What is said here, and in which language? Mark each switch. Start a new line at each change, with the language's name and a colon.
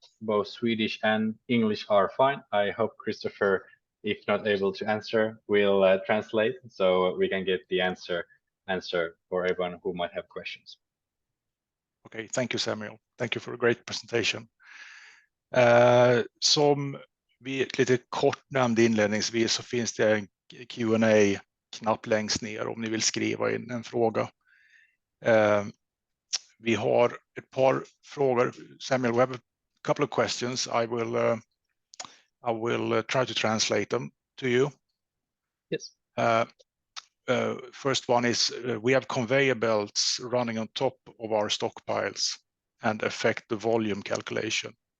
English: Both Swedish and English are fine. I hope Kristoffer, if not able to answer, will translate so we can get the answer for everyone who might have questions. Okay, thank you Samuel. Thank you for a great presentation.
Swedish: Som vi lite kort nämnde inledningsvis så finns det en Q&A-knapp längst ner om ni vill skriva in en fråga. Vi har ett par frågor.
English: Samuel, we have a couple of questions. I will try to translate them to you. Yes. First one is we have conveyor belts running on top of our stockpiles and affect the volume calculation.